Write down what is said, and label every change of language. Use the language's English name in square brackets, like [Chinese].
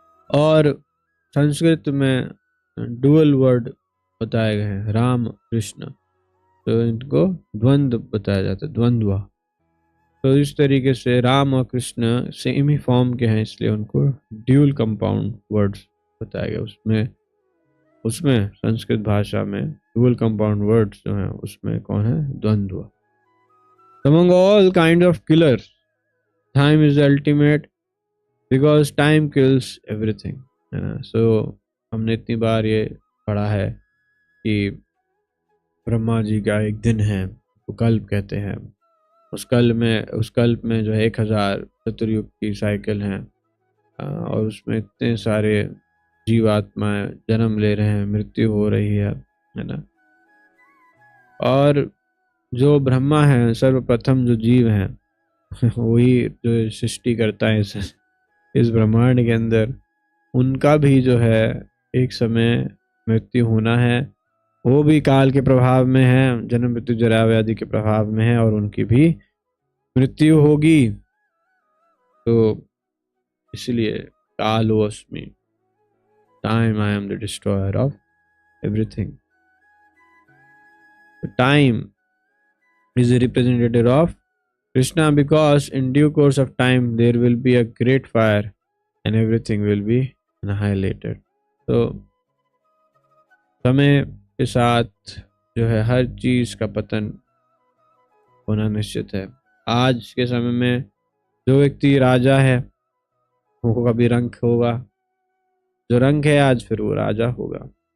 [Hindi] और संस्कृत में dual word बताए गए हैं, राम कृष्ण, तो इनको द्वंद्व बताया जाता है, द्वंद्वा। तो इस तरीके से राम और कृष्ण सेम ही फॉर्म के हैं, इसलिए उनको ड्यूल कंपाउंड वर्ड्स बताया गया। उसमें संस्कृत भाषा में ड्यूल कंपाउंड वर्ड्स जो हैं, उसमें कौन है? द्वंद्व। [English] Among all kinds of killers, time is the ultimate because time kills everything, [Hindi] है ना। सो हमने इतनी बार ये पढ़ा है कि ब्रह्मा जी का एक दिन है, वो कल्प कहते हैं। उस कल्प में जो है 1000 चतुर्युग की साइकिल है, और उसमें इतने सारे जीवात्माएं जन्म ले रहे हैं, मृत्यु हो रही है ना। और जो ब्रह्मा है, सर्वप्रथम जो जीव हैं वही जो सृष्टि करता है इस ब्रह्मांड के अंदर, उनका भी जो है एक समय मृत्यु होना है। वो भी काल के प्रभाव में है, जन्म मृत्यु जरा व्याधि के प्रभाव में है, और उनकी भी मृत्यु होगी। तो इसलिए [English] कालोऽस्मि, time, I am the destroyer of everything. Time is a representative of Krishna, because in due course of time there will be a great fire and everything will be annihilated. [Hindi] तो समय के साथ जो है हर चीज का पतन होना निश्चित है। आज के समय में जो व्यक्ति राजा है वो कभी रंक होगा, जो रंक है आज फिर वो राजा होगा।